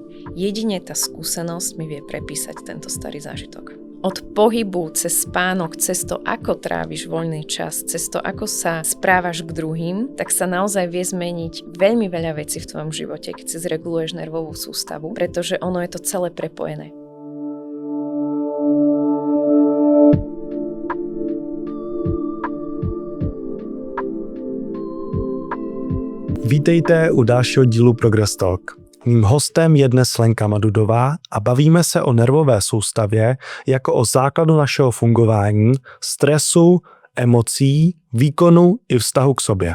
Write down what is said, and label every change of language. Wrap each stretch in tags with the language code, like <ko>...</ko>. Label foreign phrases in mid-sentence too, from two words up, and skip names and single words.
<sk>Jedine tá skúsenosť mi vie prepísať tento starý zážitok. Od pohybu cez spánok, cez to, ako tráviš voľný čas, cez to, ako sa správaš k druhým, tak sa naozaj vie zmeniť veľmi veľa vecí v tvojom živote, keď si zreguluješ nervovú sústavu, pretože ono je to celé prepojené.</sk> <cs>Vítejte u dalšího dílu Progress Talk. Mým hostem je dnes Lenka Madudová a bavíme se o nervové soustavě jako o základu našeho fungování, stresu, emocí, výkonu i vztahu k sobě.</cs>